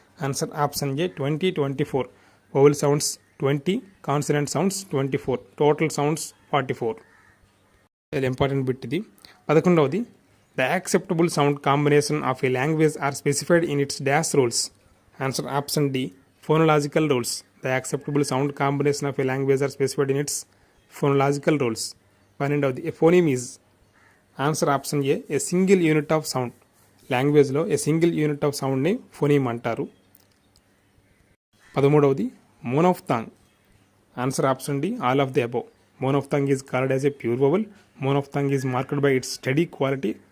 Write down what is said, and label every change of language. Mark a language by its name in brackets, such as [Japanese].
[English] Answer option A 24. Vowel sounds 20, consonant sounds 24, total sounds 44. [Telugu] ఇది important bit ఇది. [English] 11వది, the acceptable sound combination of a language are specified in its dash rules. Answer option D phonological rules. The acceptable sound combination of a language are specified in its phonological rules. 12వది, a phoneme is. Answer option A a single unit of sound. [Telugu] లాంగ్వేజ్లో ఏ single unit of సౌండ్ని ఫోనీమ్ అంటారు. [English] 13వది, monophthong. Answer option D all of the above. Monophthong is called as a pure vowel. Monophthong is marked by its study quality.